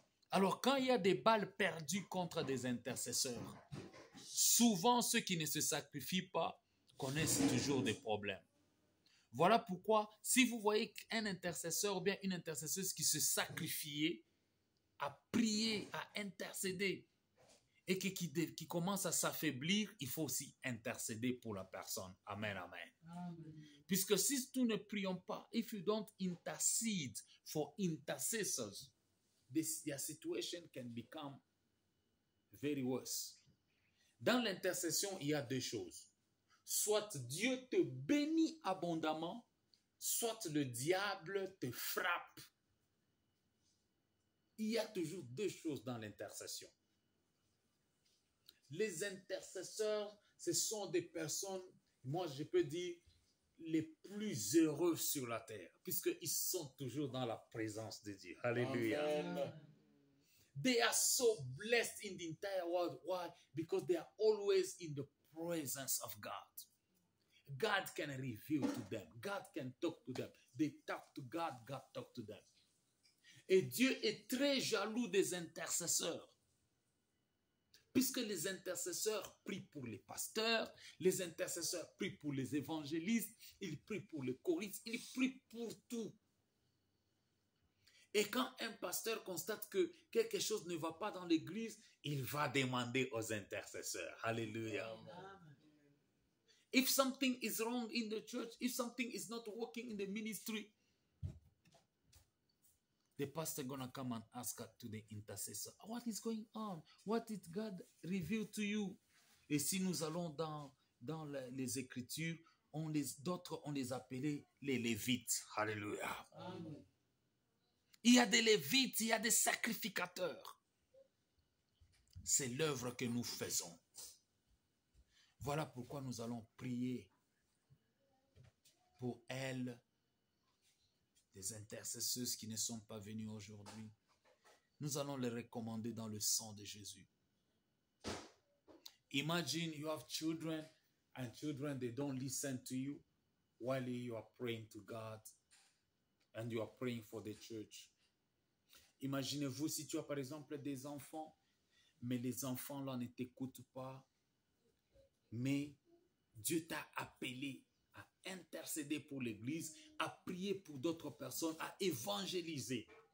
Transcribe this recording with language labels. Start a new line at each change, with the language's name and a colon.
French: Alors, quand il y a des balles perdues contre des intercesseurs, souvent ceux qui ne se sacrifient pas connaissent toujours des problèmes. Voilà pourquoi, si vous voyez un intercesseur ou bien une intercesseuse qui se sacrifiait à prier, à intercéder, et qui commence à s'affaiblir, il faut aussi intercéder pour la personne. Amen, amen. Amen. Puisque si nous ne prions pas,
English: if you don't intercede for intercessors, your situation can become very worse.
French: Dans l'intercession, il y a deux choses. Soit Dieu te bénit abondamment, soit le diable te frappe. Il y a toujours deux choses dans l'intercession. Les intercesseurs, ce sont des personnes, moi je peux dire, les plus heureux sur la terre, puisqu'ils sont toujours dans la présence de Dieu. Alléluia. Amen.
English: They are so blessed in the entire world. Why? Because they are always in the presence of God. God can reveal to them. God can talk to them. They talk to God, God talk to them.
French: Et Dieu est très jaloux des intercesseurs. Puisque les intercesseurs prient pour les pasteurs, les intercesseurs prient pour les évangélistes, ils prient pour les choristes, ils prient pour tout. Et quand un pasteur constate que quelque chose ne va pas dans l'église, il va demander aux intercesseurs. Alléluia. Amen.
English: If something is wrong in the church, if something is not working in the ministry, the pastor gonna come and ask to the intercessor, what is going on? What did God reveal to you?
French: Et si nous allons dans les Écritures, d'autres on les appelait les Lévites. Alléluia. Amen. Il y a des Lévites, il y a des sacrificateurs. C'est l'œuvre que nous faisons. Voilà pourquoi nous allons prier pour elles, des intercesseuses qui ne sont pas venues aujourd'hui. Nous allons les recommander dans le sang de Jésus.
English: Imagine you have children and children, they don't listen to you while you are praying to God and you are praying for the church.
French: Imaginez-vous si tu as par exemple des enfants, mais les enfants là ne t'écoutent pas, mais Dieu t'a appelé à intercéder pour l'Église, à prier pour d'autres personnes, à évangéliser.